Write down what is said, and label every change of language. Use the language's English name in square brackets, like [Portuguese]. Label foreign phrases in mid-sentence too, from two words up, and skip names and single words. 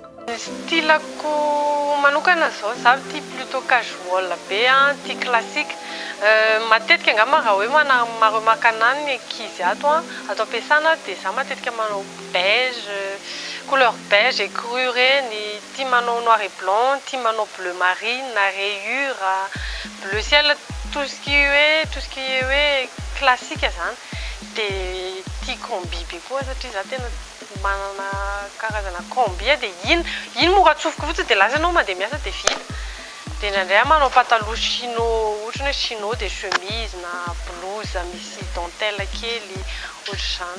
[Malagasy] Stylako manokana zao za tia plutôt casual be tia classique. Matetika angamba raha hoe maremarque anany ny ankizy ato ampiasana dia za matetika manao beige, [French] couleur beige écru [Malagasy] reny, tia manao [French] noir et blanc, [Malagasy] tia manao [French] bleu marine, rayure, bleu ciel, tout ce qui est [Malagasy] hoe classique zany. Dia tia combi be koa satria za tena manana karazana combi dia iny mora atsofoka fotsiny dia lasa ianao mandeha miasa dia vita. Dia indraindray manao pataloha chino, ohatra hoe chino dia chemise na blouse misy dentelle kely ohatr'izany.